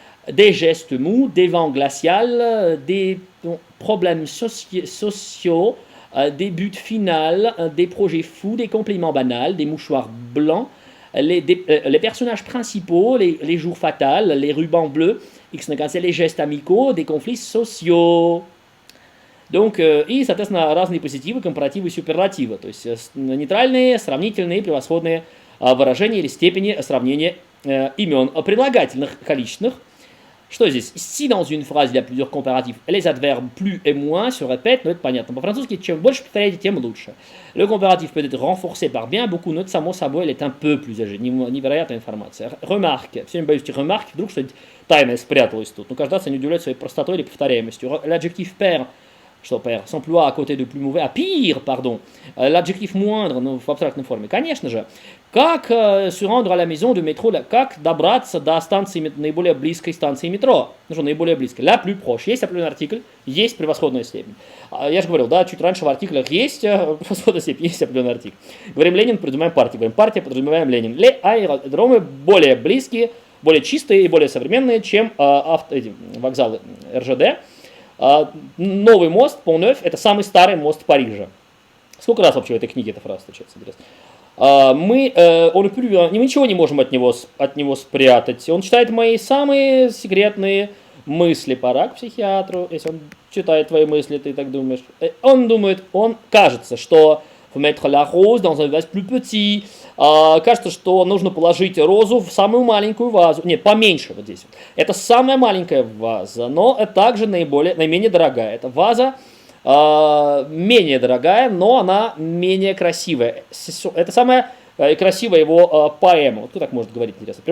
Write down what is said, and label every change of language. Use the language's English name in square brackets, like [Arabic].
[French] des vents glaciales, des problèmes sociaux, des buts finaux, des projets fous, des compliments banals, des mouchoirs blancs, les personnages principaux, les jours fatals, les rubans bleus, les gestes amicaux, des conflits sociaux. [Russian] Donc, и, соответственно, разные позитивы, компаративы и суперлативы. То есть нейтральные, сравнительные, превосходные выражения или степени сравнения имен прилагательных, количественных. Что здесь? [French] Si dans une phrase il y a plusieurs comparatifs, les adverbes plus et moins se répètent, [Russian] но это понятно. По-французски, чем больше повторяете, тем лучше. [French] Le comparatif peut être renforcé par bien beaucoup, [Russian] но это само собой, [French] elle est un peu plus âgée. [Russian] Невероятная информация. [French] Remarque. [Russian] Все время боюсь эти remarques, вдруг что-нибудь тайное спряталось тут. Ну, каждый раз они удивляют своей простотой или повторяемостью. [French] L'adjectif père, [Russian] что пэр, [French] s'emploie à côté de plus mauvais, à pire, pardon. L'adjectif moindre, [Russian] ну, в абстрактной форме. Конечно же. Как [French] se rendre à la maison de métro, [Russian] как добраться до станции, наиболее близкой станции метро? Ну что, наиболее близкой? [French] La plus proche. [Russian] Есть определенный артикль, есть превосходная степень. Я же говорил, да, чуть раньше в артиклях есть превосходная степень, есть определенный артикль. Говорим Ленин, подразумеваем партию. Говорим партия, подразумеваем Ленин. Les аэродромы более близкие, более чистые и более современные, чем вокзалы РЖД. Новый мост, Pont-Neuf, это самый старый мост Парижа. Сколько раз вообще в этой книге эта фраза встречается, интересно? Мы ничего не можем от него спрятать. Он читает мои самые секретные мысли. Пора к психиатру, если он читает твои мысли, ты так думаешь. Он кажется, что [French] mettre la rose dans un vase plus petit. [Russian] Кажется, что нужно положить розу в самую маленькую вазу. Нет, поменьше вот здесь. Это самая маленькая ваза, но это также наименее дорогая. Это ваза менее дорогая, но она менее красивая. Это самая красивая его поэма. Вот кто так может говорить, интересно.